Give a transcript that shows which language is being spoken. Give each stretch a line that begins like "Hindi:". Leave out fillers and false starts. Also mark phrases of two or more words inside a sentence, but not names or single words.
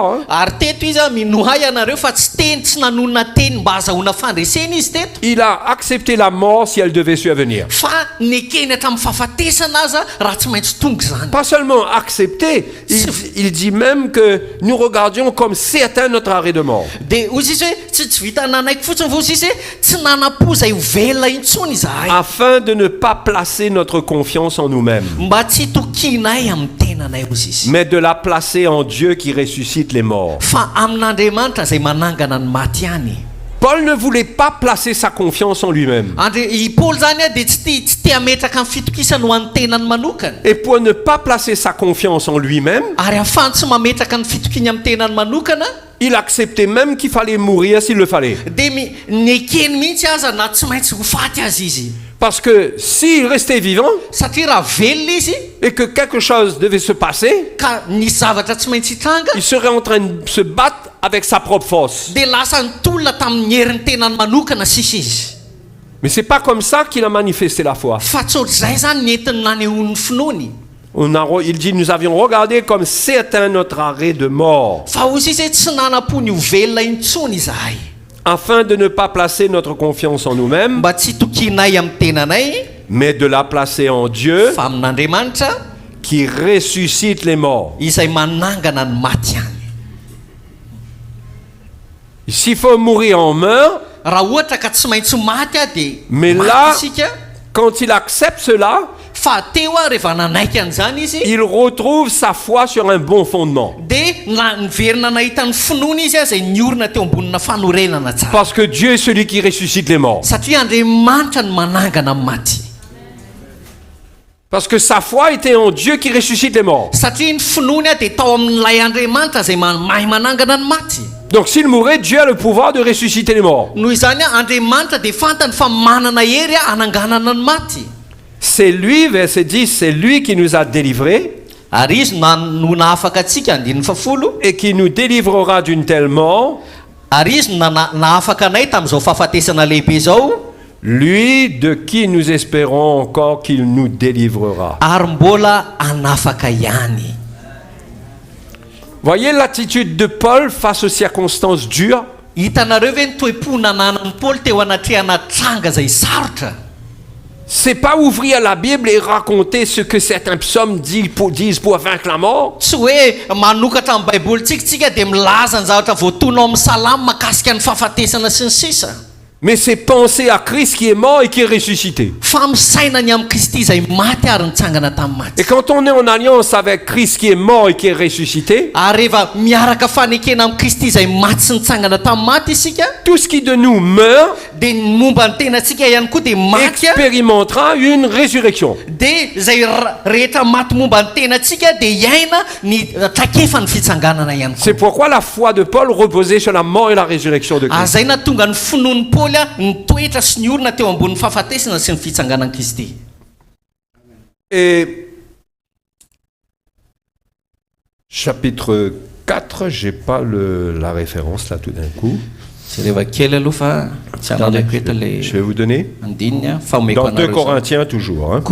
Malagasy: Hein. Ary teto izy minohay anareo fa tsy teny tsy nanonona teny mba azahoana fandresena izy teto,
French: Il a accepté la mort si elle devait survenir.
Malagasy: fa nekeny hatramin'ny fahafatesana aza raha tsy maintsy tonga zany.
French: Pas seulement accepté, il dit même que nous regardions comme certain notre arrêt de mort.
Malagasy: Dia ozy izy hoe tsy vita nanaiky fotsiny fa ozy izy hoe tsy nana-po izay ovelona intsony izahay,
French: Afin de ne pas placer notre confiance en nous-mêmes,
Malagasy: mba tsy tokinay amin'ny tenanay ozy izy,
French: mais de la placer en Dieu qui ressuscite les morts.
Malagasy: fa amin'Andriamanitra izay manangana ny maty ihany.
French: Paul ne voulait pas placer sa confiance en lui-même.
Malagasy: I Paoly zany a dia tsy tia hametraka amin'ny fitokisana ho an'ny tenany manokana,
French: Et pour ne pas placer sa confiance en lui-même,
Malagasy: ary ahafahany tsy mametraka ny fitokiny amin'ny tenany manokana,
French: il acceptait même qu'il fallait mourir s'il le fallait.
Malagasy: dia nekeny mihitsy aza na tsy maintsy ho faty azy izy,
French: Parce que s'il restait vivant
Malagasy: satria raha velona izy
French: et que quelque chose devait se passer,
Malagasy: ka nisy zavatra tsy maintsy hitranga,
French: il serait en train de se battre avec sa propre force.
Malagasy: dia lasa nitolona tamin'ny herin'ny tenany manokana sisa izy.
French: Mais c'est pas comme ça qu'il a manifesté la foi.
Malagasy: Fa tsy ohatr'izay zany nentiny nanehoany finoany.
French: Il dit, nous avions regardé comme certain notre arrêt de mort,
Malagasy: Fa ozy izy hoe tsy nana-po ny ovelona intsony izahay,
French: afin de ne pas placer notre confiance en nous-mêmes,
Malagasy: mba tsy tokinay amin'ny tenanay
French: mais de la placer en Dieu
Malagasy: fa amin'Andriamanitra
French: qui ressuscite les morts.
Malagasy: izay manangana ny maty ihany.
French: S'il faut mourir, on meurt.
Malagasy: raha ohatra ka tsy maintsy maty dia
French: Mais
Malagasy: maty
French: là,
Malagasy: isika.
French: quand il accepte cela,
Malagasy: Fa teo rehefa nanaiky an'izany izy
French: il retrouve sa foi sur un bon fondement.
Malagasy: dia niverina nahita ny finoana izy zay niorina teo ambonina fanorenana tsara.
French: Parce que Dieu est celui qui ressuscite les morts.
Malagasy: Satria Andriamanitra no manangana amin'ny maty.
French: Parce que sa foi était en Dieu qui ressuscite les morts.
Malagasy: Satria ny finoany dia tao amin'ilay Andriamanitra zay mahay manangana ny maty.
French: Donc s'il mourait, Dieu a le pouvoir de ressusciter les morts.
Malagasy: Noho izany Andriamanitra dia fantany fa manana hery hananganana ny maty.
French: C'est lui, verset 10, c'est lui qui nous a délivrés
Malagasy: Ary izy no nahafaka antsika andininy fafolo.
French: et qui nous délivrera d'une telle mort,
Malagasy: Ary izy no nahafaka anay tamin'izao fahafatesana lehibe zao.
French: lui de qui nous espérons encore qu'il nous délivrera.
Malagasy: Ary mbola hanafaka ihany.
French: Voyez l'attitude de Paul face aux circonstances dures.
Malagasy: Hitanareo ve ny toe-po nananan'ny Paoly teo anatrehana tranga zay sarotra.
French: C'est pas ouvrir la Bible et raconter ce que certains psaumes disent pour vaincre la mort.
Malagasy: Tsy hoe manokatra amin'ny baibolitsika dia milaza ny zavatra voatonao amin'ny salamy mahakasika ny fahafatesana sy ny sisa.
French: Mais c'est penser à Christ qui est mort et qui est ressuscité.
Malagasy: Fa misaina ny amin'ny Kristy zay maty ary nitsangana tamin'ny maty.
French: Et quand on est en alliance avec Christ qui est mort et qui est ressuscité,
Malagasy: Ary rehefa miaraka fanekena amin'ny Kristy zay maty sy nitsangana tamin'ny maty isika,
French: tout ce qui de nous meurt
Malagasy: dia ny momba ny tenantsika ihany koa dia maty
French: expérimentera une résurrection.
Malagasy: dia zay rehetra maty momba ny tenantsika dia iaina ny trakefa ny fitsanganana ihany koa.
French: C'est pourquoi la foi de Paul reposait sur la mort et la résurrection de Christ.
Malagasy: Zay na tonga ny finoan'ny Paoly ny toetra sy ny orona teo ambonin'ny fahafatesana sy ny fitsanganan'i Kristy.
French: Et chapitre 4, j'ai pas la référence là tout d'un coup.
Malagasy: Tsy reva kely aloha fa tsy ananako eto le
French: Je vais vous donner.
Malagasy: andininy fa omeko
French: Dans 2
Malagasy: anareo.
French: Corinthiens toujours. Hein.